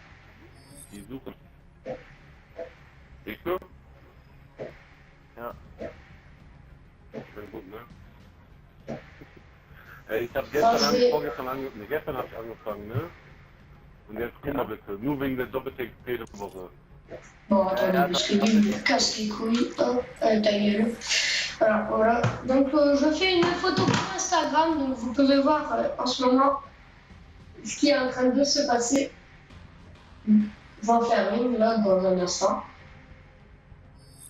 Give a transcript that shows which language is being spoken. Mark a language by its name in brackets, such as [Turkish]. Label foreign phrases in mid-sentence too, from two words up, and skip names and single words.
[German] Siehst du? Ja. Schön gut, ne? Ich habe gestern habe ich angefangen, ne? Und jetzt guck mal bitte, nur wegen der Doppel-XP-Woche. [French] Bon, attendez, parce que lui, il me casse les couilles. Hop, ta gueule. Alors voilà, donc je fais une photo pour Instagram, donc vous pouvez voir en ce moment ce qui est en train de se passer. Je vais en faire une là dans un instant.